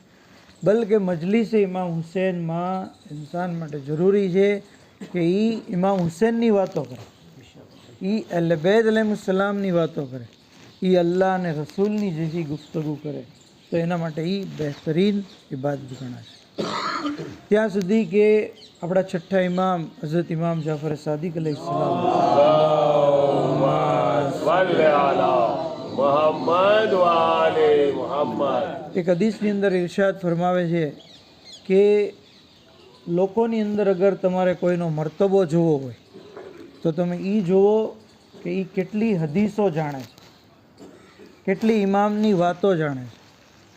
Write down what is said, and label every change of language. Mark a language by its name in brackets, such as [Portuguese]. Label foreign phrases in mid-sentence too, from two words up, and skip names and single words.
[Gujarati] બલકે મજલિસ ઇમામ હુસૈનમાં ઇન્સાન માટે જરૂરી છે કે એ ઇમામ હુસૈનની વાતો કરે, એ અહલે બેત અલૈહિસ્સલામની વાતો કરે, એ અલ્લાહ અને રસૂલની જેથી ગુફ્તગુ કરે તો એના માટે એ બહેતરીન ઇબાદત ગણાશે। ત્યાં સુધી કે આપણા છઠ્ઠા ઇમામ હઝરત ઇમામ જાફર સાદિક અલૈહિસ્સલામ [Arabic] صل على محمد وآل محمد. [Gujarati] એક હદીસની અંદર ઇરશાદ ફરમાવે છે કે લોકોની અંદર અગર તમારે કોઈનો મર્તબો જોવો હોય તો તમે એ જુઓ કે એ કેટલી હદીસો જાણે છે, કેટલી ઇમામની વાતો જાણે છે।